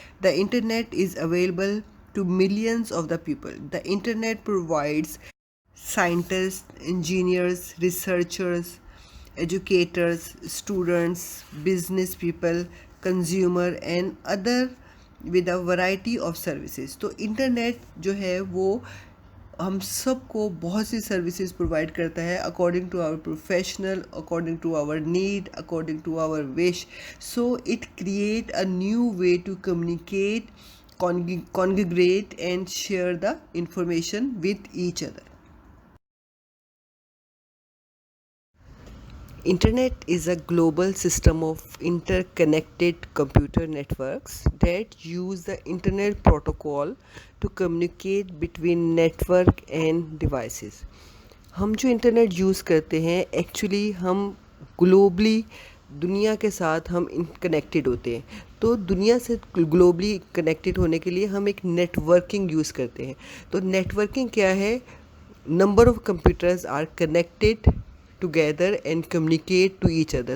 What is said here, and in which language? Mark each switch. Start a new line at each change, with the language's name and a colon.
English: The internet is available to millions of the people. The internet provides scientists, engineers, researchers, educators, students, business people, consumer and other with a variety of services.
Hindi: तो internet जो है वो हम सबको बहुत सी services provide करता है,
English: According to our professional, according to our need, according to our wish. So it create a new way to communicate, congregate and share the information with each other. Internet is a global system of interconnected computer networks that use the internet protocol to communicate between network and devices.
Hindi: हम जो internet use करते हैं actually हम globally दुनिया के साथ हम connected होते हैं. तो दुनिया से ग्लोबली कनेक्टेड होने के लिए हम एक नेटवर्किंग यूज़ करते हैं. तो नेटवर्किंग क्या है?
English: Number of computers are connected together and communicate to each other.